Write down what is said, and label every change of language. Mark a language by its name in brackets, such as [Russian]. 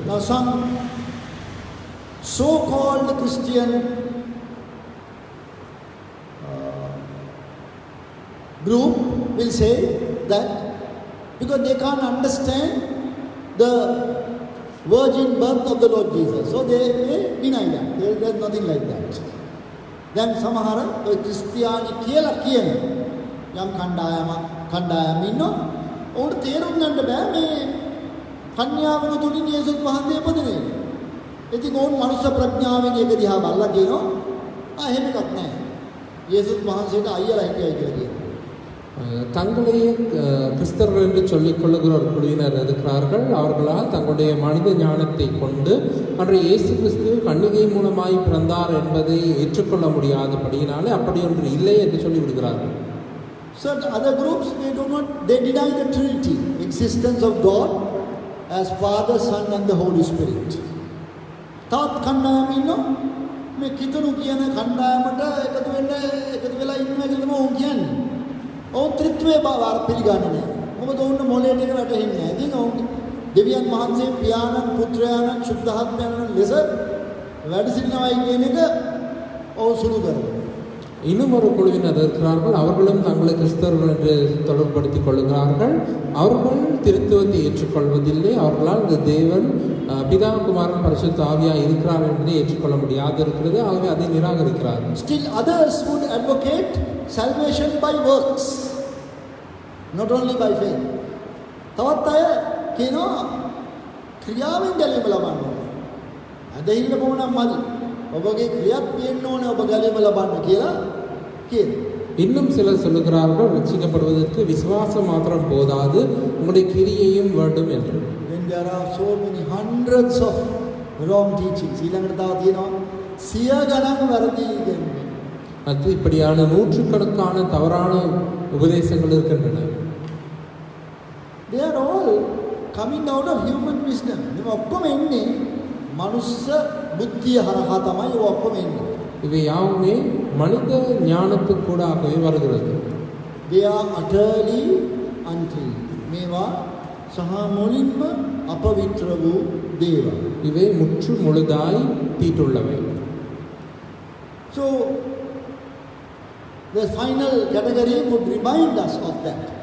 [English] Now some so-called Christian group will say that because they can't understand the virgin birth of the Lord Jesus, so they deny that. There's nothing like that. [Sinhala] Then සමහර ඔය ක්‍රිස්තියානි කියලා කියන යම් කණ්ඩායම් ඉන්නවා. උන්ට තේරුම් ගන්න බෑ මේ කන්‍යාවක තුලින් යේසුස් වහන්සේ ඉපදුනේ. ඉතින් ඕන් මනුෂ්‍ය ප්‍රඥාවෙන් ඒක දිහා බලලා කියනවා එහෙම එකක් නැහැ. යේසුස් වහන්සේට අයියලා හිටියයි කියලා කියනවා. [Tamil] தங்களையே கிறிஸ்தவர்கள் என்று சொல்லிக் கொள்ளுகிற ஒரு குழுவினர் இருக்கிறார்கள். அவர்களால் தங்களுடைய மனித ஞானத்தை கொண்டு அன்றைய இயேசு கிறிஸ்து கன்னிகை மூலமாய் பிறந்தார் என்பதை ஏற்றுக்கொள்ள முடியாதபடியினாலே அப்படி ஒன்று இல்லை என்று சொல்லிவிடுகிறார்கள். [English] So other groups they deny the Trinity, existence of God as Father, Son and the Holy Spirit. [Sinhala] තාත් කණ්ඩායම ඉන්නවා මේ කිතුණු කියන කණ්ඩායමට එකතු වෙලා ඉන්නවා කියලා තමයි ඔවුන් කියන්නේ. ඔවුන් ත්‍රිත්වයේ බව පිළිගන්නේ නැහැ. මොකද ඔවුන් මොළයට එක වැටෙන්නේ නැහැ. ඉතින් ඔවුන් දෙවියන් වහන්සේ පියාණන් පුත්‍රයාණන් සුද්ධාත්මයන් ලෙස වැඩ සිටිනවායි කියන එක ඔවුන් සුළු කරනවා. [Tamil] இன்னும் ஒரு குழுவினர் இருக்கிறார்கள். அவர்களும் தங்களை கிறிஸ்தவர்கள் என்று தொடர்படுத்திக் கொள்கிறார்கள். அவர்கள் திருத்துவத்தை ஏற்றுக்கொள்வதில்லை. அவர்களால் இந்த தேவன் பிதா குமாரன் பரிசுத்த ஆவியாய் இருக்கிறார் என்பதை ஏற்றுக்கொள்ள முடியாது இருக்கிறது. ஆகவே அதை நிராகரிக்கிறார்கள். [English] Still others would advocate salvation by works, not only by faith. [Sinhala] තවත් අය කියනවා ක්‍රියාවෙන් ගැලීම ලබන්න ඕන. ඇදහිල්ල පොමණක් මදි. ඔබගේ ක්‍රියාත් තියෙන්න ඕනේ ඔබ ගැලීම ලබන්න කියලා කියනවා. [Tamil] இன்னும் சிலர் சொல்லுகிறார்கள் ரட்சிக்கப்படுவதற்கு விசுவாசம் மாத்திரம் போதாது உங்களுடைய கிரியையும் வேண்டும் என்று. [English] When there are so many hundreds of wrong teachings [Sinhala] ඊළඟට තව තියෙනවා සිය ගණන් වැරදි ඉගෙනීම්. [Tamil] அது இப்படியான நூற்றுக்கணக்கான தவறான உபதேசங்கள் இருக்கின்றன. [English] They are all coming out of human wisdom. [Sinhala] මේ ඔක්කොම එන්නේ මනුස්ස බුද්ධිය හරහා තමයි ඒ ඔක්කොම එන්නේ. [Tamil] இவை யாவுமே மனித ஞானத்துக்கூடாகவே வருகிறது. [English] They are utterly unclean. [Sinhala] මේවා සහ මුලින්ම අපවිත්‍ර වූ දේවල්. [Tamil] இவை முற்று முழுதாய் தீட்டுள்ளவை. [English] So the final category would remind us of that.